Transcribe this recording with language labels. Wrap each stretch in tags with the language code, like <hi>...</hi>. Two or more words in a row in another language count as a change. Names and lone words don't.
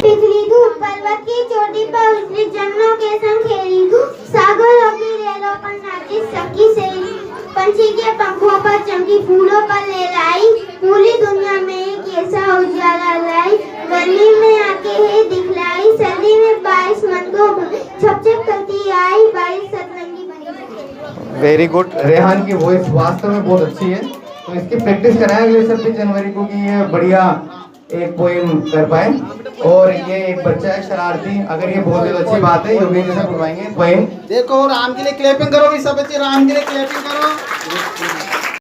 <hi>पिघली धूप पर्वत की चोटी पर उतरी जन्नों के संग खेली सागरों की रेलों पर नाची सकी सहेली पंछी के पंखों पर चमकी फूलों पर लहराई पूरी दुनिया में एक ऐसा उजाला लाई गली में आके है दिखलाई सर्दी में 22 मन को छप छप करती आई 22 सतरंगी बनी।</hi> <en>very good.</en> <hi>रेहान की वॉइस वास्तव में बहुत अच्छी है, तो इसकी प्रैक्टिस कराएं अगले 26 जनवरी को कि ये बढ़िया एक पोएम कर पाए। और ये एक बच्चा है शरारती, अगर ये बहुत अच्छी बात है, योगेंद्र सर करवाएंगे पोएम। देखो राम के लिए क्लैपिंग करो भी सब बच्चे, राम के लिए क्लैपिंग करो।</hi>